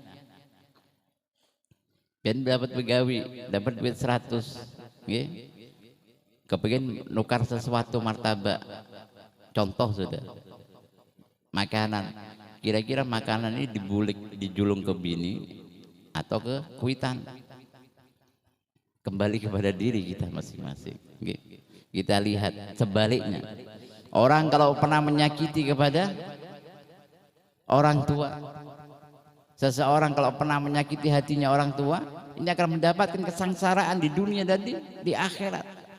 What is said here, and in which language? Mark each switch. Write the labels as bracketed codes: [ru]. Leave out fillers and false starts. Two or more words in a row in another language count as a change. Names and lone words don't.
[id] Pian dapat begawi, dapat duit 100. Kepingin nukar sesuatu martabak. Contoh sudah. Makanan. Kira-kira makanan ini [bjn] dijulung ke bini [id] atau ke kuitan. Kembali kepada diri kita masing-masing. Kita lihat sebaliknya. Orang kalau pernah menyakiti kepada orang tua, seseorang kalau pernah menyakiti hatinya orang tua, ini akan mendapatkan kesengsaraan di dunia dan di akhirat.